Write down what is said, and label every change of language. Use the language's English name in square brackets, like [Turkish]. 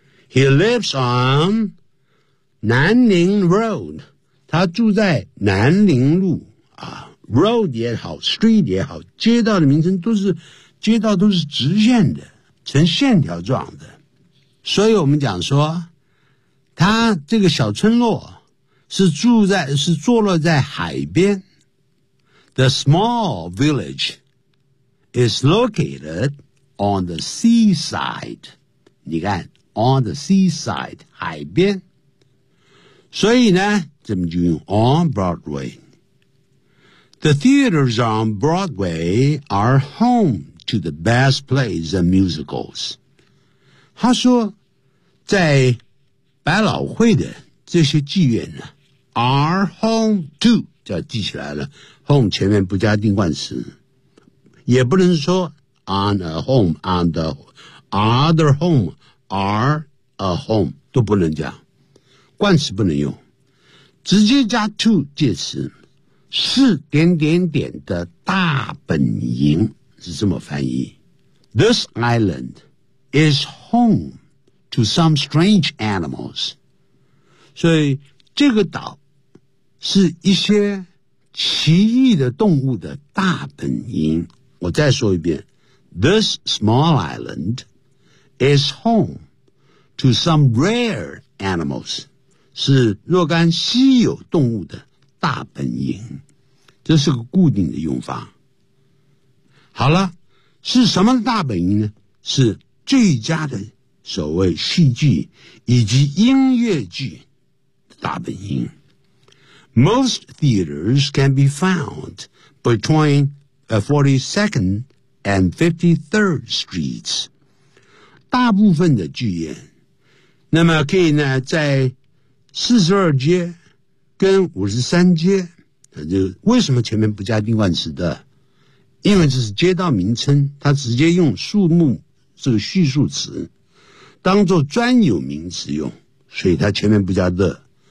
[English] He lives on 南宁 Road, 他住在南宁路啊。 [Chinese] Road 也好 ,street 也好，街道的名称都是，街道都是直线的，呈线条状的。所以我们讲说，他这个小村落是坐落在海边。 [English] The small village is located on the seaside. [Chinese] 你看 , on the seaside, 海边。所以呢这么就用 on Broadway。 [English] The theaters on Broadway are home to the best plays and musicals. [Chinese] 他说在百老汇的这些剧院呢 are home to, 就要记起来了 home 前面不加定冠词。也不能说 on a home, on the other home, are a home, 都不能讲。冠词不能用。直接加 to 介词。是点点点的大本营是这么翻译。 [English] This island is home to some strange animals. [Chinese] 所以这个岛是一些奇异的动物的大本营。我再说一遍。 [English] This small island is home to some rare animals. [Chinese] 是若干稀有动物的大本营。这是个固定的用法。好了，是什么大本营呢？是最佳的所谓戏剧以及音乐剧的大本营。 [English] Most theaters can be found between 42nd and 53rd streets. [Chinese] 大部分的剧院，那么可以呢，在42街跟53街。为什么前面不加定冠词的？因为这是街道名称，它直接用树木这个叙述词当作专有名词用，所以它前面不加的。